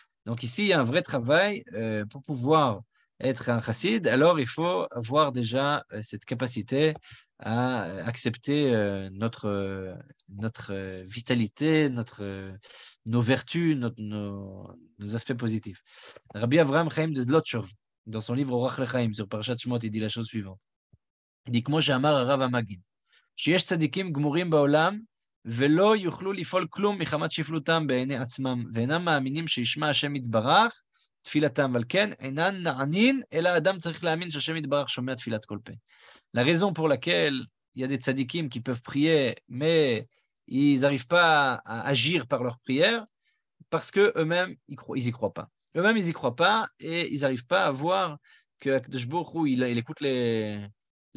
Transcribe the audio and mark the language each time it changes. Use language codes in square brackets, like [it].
[fr] Donc ici, il y a un vrai travail pour pouvoir être un chassid, alors il faut avoir déjà cette capacité à accepter notre vitalité, nos vertus, nos aspects positifs. Rabbi Avraham Chaim de Zlotchov, dans son livre Orach Lechaim sur Parashat Shemot, il dit la chose suivante. [he] Il dit, כמו שאמר הרב המגיד, שיש צדיקים גמורים בעולם, ולא יוכלו לפעול כלום מחמת שפלותם בעיני עצמם, ואינם מאמינים שישמע השם יתברך תפילתם, ועל כן אינן נענין, אלא האדם צריך להאמין שהשם יתברך שומע תפילת כל פה. [fr] La raison pour laquelle il y a des tzadikim qui peuvent prier, mais ils n'arrivent pas à agir par leur prière, parce qu'eux-mêmes, ils n'y croient pas. Eux-mêmes, ils n'y croient pas, et ils n'arrivent pas à voir que Akadosh Baruch Hu, il écoute les